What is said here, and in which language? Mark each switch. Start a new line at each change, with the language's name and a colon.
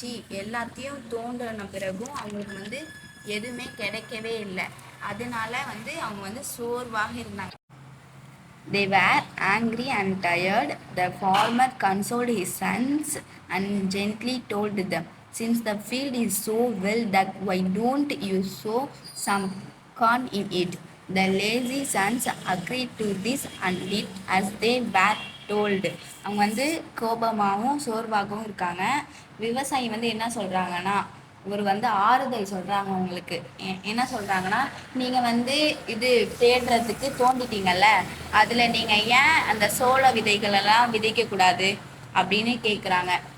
Tamil: எல்லாத்தையும் தோண்டின பிறகும் அவங்களுக்கு வந்து எதுவுமே கிடைக்கவே இல்லை. அதனால வந்து அவங்க வந்து சோர்வாக இருந்தாங்க.
English: They were angry and tired. The farmer consoled his sons and gently told them, since the field is so well dug, why don't you sow some corn in it? The lazy sons agreed to this and did as they were told.
Tamil: அவங்க வந்து கோபமாகவும் சோர்வாகவும் இருக்காங்க. விவசாயி வந்து என்ன சொல்கிறாங்கன்னா, வந்து ஆறுதல் சொல்கிறாங்க. அவங்களுக்கு என்ன சொல்கிறாங்கன்னா, நீங்கள் வந்து இது தேடுறதுக்கு தோண்டிட்டீங்கல்ல, அதில் நீங்கள் ஏன் அந்த சோள விதைகளெல்லாம் விதைக்கக்கூடாது அப்படின்னு கேட்குறாங்க.